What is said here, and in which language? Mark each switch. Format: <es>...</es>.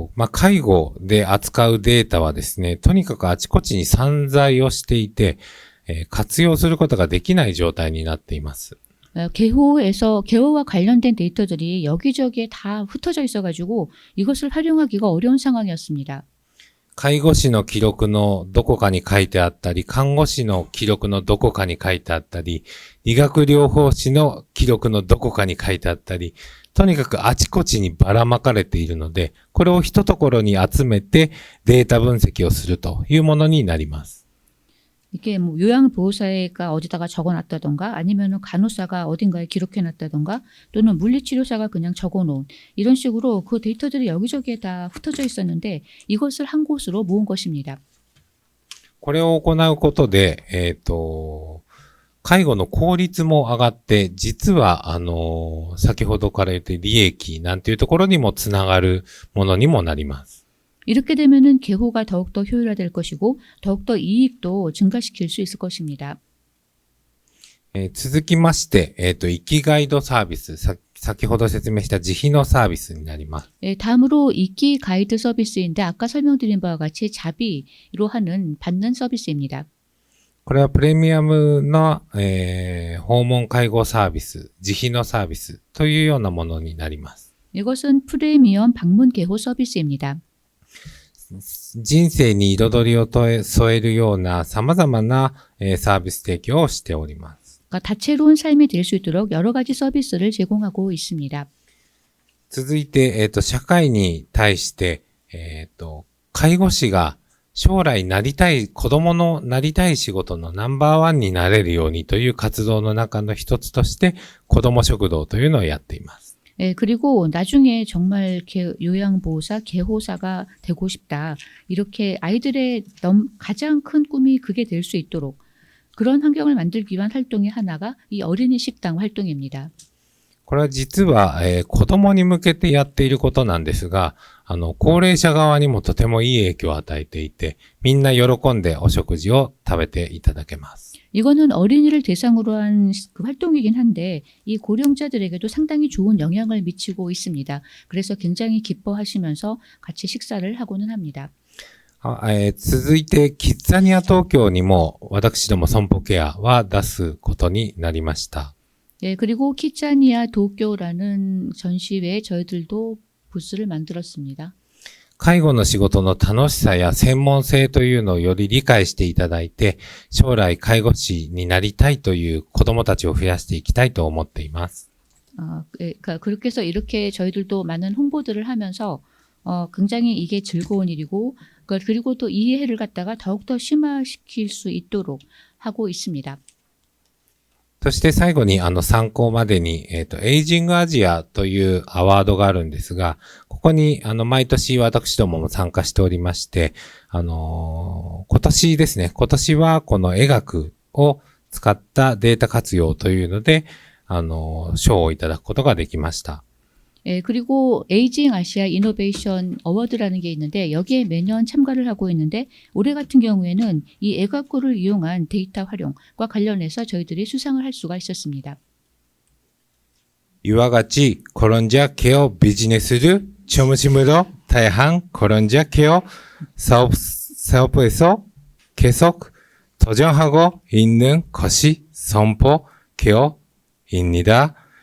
<ja>介護で扱うデータはですね、とにかくあちこちに散在をしていて、活用することができない状態になっています。</ja> <ko>개호와 관련된 데이터들이 여기저기에 다 흩어져 있어가지고 이것을 활용하기가 어려운 상황이었습니다.</ko> <ja>介護士の記録のどこかに書いてあったり、看護師の記録のどこかに書いてあったり、理学療法士の記録のどこかに書いてあったり、とにかくあちこちにばらまかれているので、これを一ところに集めてデータ分析をするというものになります。</ja> <ko>이게 뭐 요양보호사가 어디다가 적어놨다던가 아니면 간호사가 어딘가에 기록해놨다던가 또는 물리치료사가 그냥 적어놓은 이런 식으로 그 데이터들이 여기저기에 다 흩어져 있었는데 이것을 한 곳으로 모은 것입니다.</ko> <ja>これを行うことで、介護の効率も上がって、実は、先ほどから言って利益なんていうところにもつながるものにもなります。</ja> <ko>이렇게 되면은 개호가 더욱더 효율화될 것이고 더욱더 이익도 증가시킬 수 있을 것입니다.</ko> <ja>続きまして、生きガイドサービス、先ほど説明した自費のサービスになります。</ja> <ko>다음으로 이끼 가이드 서비스인데 아까 설명드린 바와 같이 자비로 받는 서비스입니다.</ko> <ja>これはプレミアムの、訪問介護サービス、自費のサービスというようなものになります。</ja> <ko>이것은 프리미엄 방문 개호 서비스입니다.</ko> <ja>人生に彩りを添えるような様々な、サービス提供をしております。</ja> <ko>그러니까 다채로운 삶이 될 수 있도록 여러 가지 서비스를 제공하고 있습니다.</ko> <ja>続いて、社会に対して、介護士が将来子供のなりたい仕事のナンバーワンになれるようにという活動の中の一つとして、子供食堂というのをやっています。</ja> <ko>그리고 나중에 정말 요양보호사, 개호사가 되고 싶다. 이렇게 아이들의 가장 큰 꿈이 그게 될 수 있도록 그런 환경을 만들기 위한 활동의 하나가 이 어린이 식당 활동입니다.</ko> <ja>これは実は、子供に向けてやっていることなんですが、高齢者側にもとてもいい影響を与えていて、みんな喜んでお食事を食べていただけます。</ja> <ko>이거는 어린이를 대상으로 한 그 활동이긴 한데 이 고령자들에게도 상당히 좋은 영향을 미치고 있습니다. 그래서 굉장히 기뻐하시면서 같이 식사를 하고는 합니다.</ko> <ja>続いて、キッザニア東京にも私ども損保ケアは出すことになりました。</ja> <ko>그리고 키자니아 도쿄라는 전시회에 저희들도 부스를 만들었습니다.</ko> <ja>介護の仕事の楽しさや専門性というのをより理解していただいて、将来介護士になりたいという子供たちを増やしていきたいと思っています。</ja> <ko>그렇게 해서 이렇게 저희들도 많은 홍보들을 하면서 굉장히 이게 즐거운 일이고 그리고 또 이해를 갖다가 더욱더 심화시킬 수 있도록 하고 있습니다.</ko> <ja>そして最後に参考までに、エイジングアジアというアワードがあるんですが、ここに毎年私どもも参加しておりまして、今年ですね、今年はこの医学を使ったデータ活用というので、賞をいただくことができました。</ja> <ko>그리고 에이징 아시아 이노베이션 어워드라는 게 있는데 여기에 매년 참가를 하고 있는데 올해 같은 경우에는 이 애각고를 이용한 데이터 활용과 관련해서 저희들이 수상을 할 수가 있었습니다. 이와 같이 거론자 케어 비즈니스를 중심으로 다양한 거론자 케어 사업에서 계속 도전하고 있는 것이 선포 케어입니다.</ko>